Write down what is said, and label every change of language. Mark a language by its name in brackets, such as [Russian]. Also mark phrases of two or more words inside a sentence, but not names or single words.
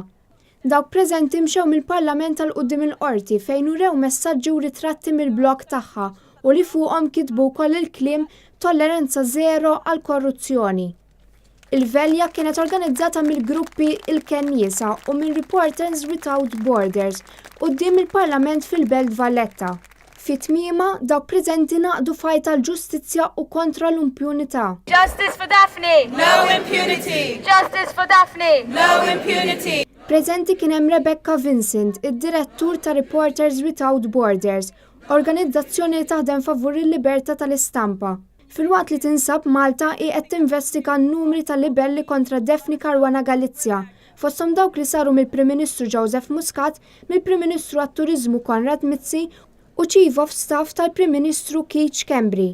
[Maltese] Dawk preżenti mxew mill-Parlament għal quddiem il-qorti fejn urew messaġġi u ritratti mill-blog tagħha u li fuqhom kitbu wkoll il-kliem tolleranza żero għal korruzzjoni. Il-Velja kienet organizzata mill-gruppi il-Kenniesa u minn Reporters Without Borders quddiem il-Parlament fil-Belt Valletta. Fit-tmiema dawk preżenti naqdu fajt għall-ġustizzja u kontra l-impunità. [English] Justice for Daphne! No impunity! Justice for Daphne! No impunity! [Maltese] Preżenti kien hemm Rebecca Vincent, id-direttur ta' Reporters Without Borders, organizzazzjoni li taħdem favur il-libertà tal-istampa. Filwaqt li tinsab Malta hi qed tinvestiga n-numri ta' libelli kontra Defni Caruana Galizia, fosthom dawk li saru mill-Prim Ministru Joseph Muscat, mill-Prim Ministru għat-Turiżmu Konrad Mizzi u [English] Chief of Staff [Maltese] tal-Prim Ministru Keith Schembri.